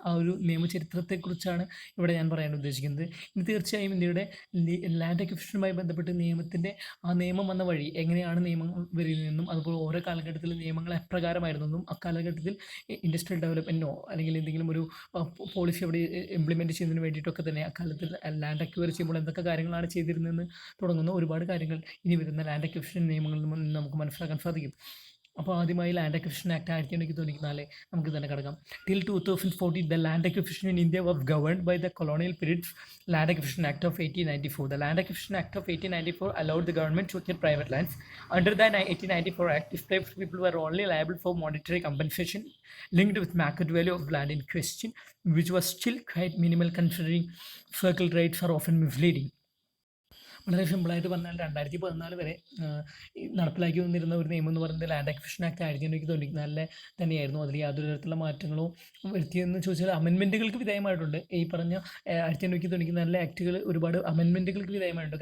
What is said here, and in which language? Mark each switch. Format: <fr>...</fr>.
<ml>ആ ഒരു നിയമചരിത്രത്തെക്കുറിച്ചാണ് ഇവിടെ ഞാൻ പറയാൻ ഉദ്ദേശിക്കുന്നത്. ഇനി തീർച്ചയായും ഇന്ത്യയുടെ ലാൻഡ് അക്വിസിഷനുമായി ബന്ധപ്പെട്ട് നിയമത്തിൻ്റെ ആ നിയമം വന്ന വഴി എങ്ങനെയാണ് നിയമം വരുന്നതെന്നും അതുപോലെ ഓരോ കാലഘട്ടത്തിൽ നിയമങ്ങൾ എപ്രകാരമായിരുന്നെന്നും അക്കാലഘട്ടത്തിൽ ഇൻഡസ്ട്രിയൽ ഡെവലപ്മെൻറ്റിനോ അല്ലെങ്കിൽ എന്തെങ്കിലും ഒരു പോളിസി അവിടെ ഇംപ്ലിമെൻറ്റ് ചെയ്യുന്നതിന് വേണ്ടിയിട്ടൊക്കെ തന്നെ അക്കാലത്തിൽ ലാൻഡ് അക്വയർ ചെയ്യുമ്പോൾ എന്തൊക്കെ കാര്യങ്ങളാണ് ചെയ്തിരുന്നതെന്ന് തുടങ്ങുന്ന ഒരുപാട് കാര്യങ്ങൾ ഇനി വരുന്ന ലാൻഡ് അക്വിസിഷൻ നിയമങ്ങളിൽ നിന്ന് നമുക്ക് മനസ്സിലാക്കാൻ സാധിക്കും. അപ്പോൾ ആദ്യമായി ലാൻഡ് അക്വിസിഷൻ ആക്ട് 1894 നമുക്ക് തന്നെ കിടക്കാം.</ml> <en>Till 2014 the land acquisition in India was governed by the colonial periods land acquisition act of 1894. The land acquisition act of 1894 allowed the government to acquire private lands. Under the 1894 act, enslaved people were only liable for monetary compensation linked with market value of land in question, which was still quite minimal considering circle rates are often misleading.</en> <ml>വളരെ സിമ്പിളായിട്ട് പറഞ്ഞാൽ 2014 വരെ നടപ്പിലാക്കി വന്നിരുന്ന ഒരു നിയമം എന്ന് പറയുന്നത് ലാൻഡ് അക്വിസിഷൻ ആക്ട് 1994 തന്നെയായിരുന്നു. അതിൽ യാതൊരു തരത്തിലുള്ള മാറ്റങ്ങളോ വരുത്തിയെന്ന് ചോദിച്ചാൽ അമെൻമെൻറ്റുകൾക്ക് വിധേയമായിട്ടുണ്ട്. ഈ പറഞ്ഞ 1994 ആക്ടുകൾ ഒരുപാട് അമെൻമെൻറ്റുകൾക്ക് വിധേയമായിട്ടുണ്ട്.</ml>